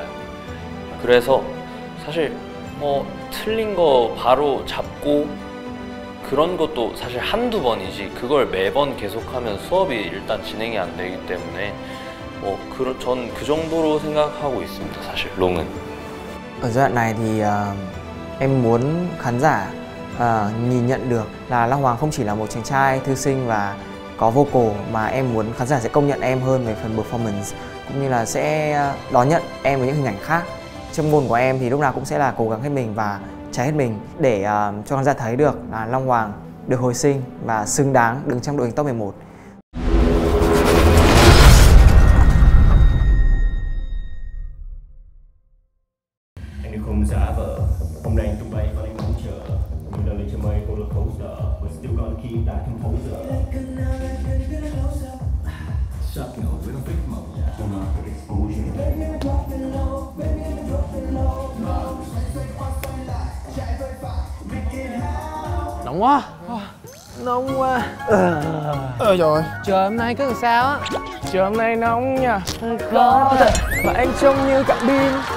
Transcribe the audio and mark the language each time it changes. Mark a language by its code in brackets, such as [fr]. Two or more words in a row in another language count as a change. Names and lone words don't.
[ko] 그래서 사실 뭐 틀린 거 바로 잡고 그런 것도 사실 한두 번이지 그걸 매번 계속하면 수업이 일단 진행이 안 되기 때문에 전 그 정도로 생각하고 있습니다. 사실 롱은. [vi] Ở giai đoạn này thì em muốn khán giả nhìn nhận được là Long Hoàng không chỉ là một chàng trai thư sinh và có vocal, mà em muốn khán giả sẽ công nhận em hơn về phần performance, cũng như là sẽ đón nhận em với những hình ảnh khác. Châm ngôn của em thì lúc nào cũng sẽ là cố gắng hết mình và cháy hết mình để cho khán giả thấy được là Long Hoàng được hồi sinh và xứng đáng đứng trong đội hình top 11. Anh được không giả vờ, hôm nay anh tung bay và anh mong chờ, nhưng đời lên cho mây [en] roller coaster, but still gonna keep that composure. Shut no, we don't fake mode, turn off the exposure. [vi] Nóng quá. Nóng quá. Rồi. Trời hôm nay cứ làm sao á? Trời hôm nay nóng nha. Có thật mà anh trông như cạn pin.